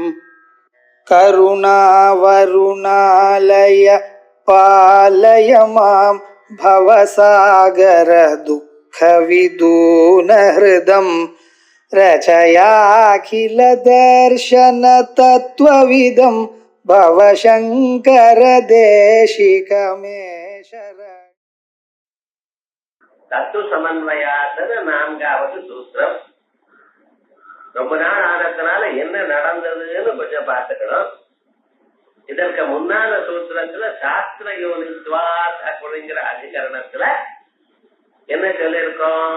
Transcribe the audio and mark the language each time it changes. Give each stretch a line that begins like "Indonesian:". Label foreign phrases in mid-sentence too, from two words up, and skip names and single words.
Sanskrit: करुणावरुणालय पालय मां भवसागर दुःखविदून हृदं रचयाखिल दर्शन तत्त्वविदं भवशङ्कर देशिकमे शरणम्.
Tamil: தத்துவ சமன்வயாசன 4வது சூத்திரம். ரொம்ப நாள் ஆனதுனால என்ன நடந்ததுன்னு கொஞ்சம் பார்த்துக்கணும். இதற்கு முன்னால சூத்திரத்துல
Sanskrit: शास्त्र योनित्वात्
Tamil: அப்படிங்கிற அதிகரணத்துல என்ன சொல்லியிருக்கோம்?